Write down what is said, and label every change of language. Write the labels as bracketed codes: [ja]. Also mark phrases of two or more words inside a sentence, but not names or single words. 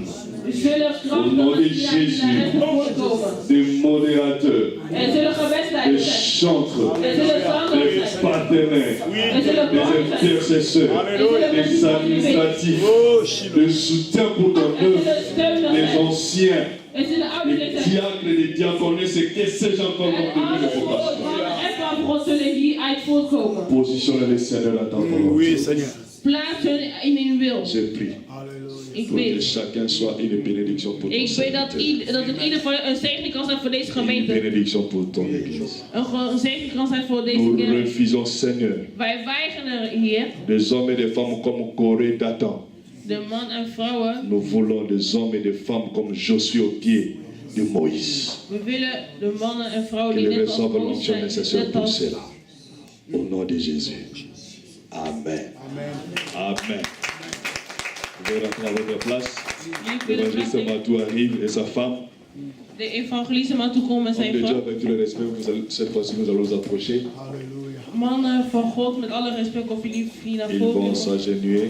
[fr] Au nom de Jésus, des modérateurs, des chantres, des partenaires, des intercesseurs, des administratifs, de soutien pour ton œuvre, des anciens, des diacres, des diaconesses, et que sais-je encore comme de vocation. Positionne les seigneurs dans ton volonté. Oui, Seigneur. [nl] Plaats hun in hun wil. [fr] Je prie. [nl] Ik [fr] Pour que [nl] bid. [fr] chacun soit une bénédiction pour ton [nl] Ik bid dat [fr] serviteur. [nl] in ieder geval een zegen kan zijn voor deze [fr] Une [nl] gemeente. [fr] bénédiction pour ton église. [nl] Een zegen kan zijn voor deze [fr] Nous [nl] kerk. [fr] refusons, Seigneur, [nl] Wij weigeren hier, [fr] des hommes et des femmes comme Corée Dathan. [nl] de man en vrouwen. [fr] Nous voulons des hommes et des femmes comme Josué au pied de Moïse. [nl] We willen de mannen en vrouwen [fr] Que [nl] die [fr] les [nl] net als [fr] reçoivent [nl] Mozes [fr] l'onction [nl] zijn. [fr] nécessaire [nl] Net [fr] pour [nl] als [fr] cela. Au nom de Jésus. Amen. [nl] Amen. [fr] Vous pouvez rentrer à votre place. [nl] jullie kunnen [fr] L'évangéliste [nl] plaatsen. [fr] Matou arrive et sa femme. [nl] De evangeliste maar toekomen met [fr] Homme [nl] zijn [fr] de Dieu, [nl] vrouw. [fr] avec tout le respect, cette fois-ci, nous allons nous approcher. [nl] Mannen van God, met alle respect of jullie hier naar [fr] Ils [nl] voren [fr] vont [nl] komen. [fr] s'agenouiller.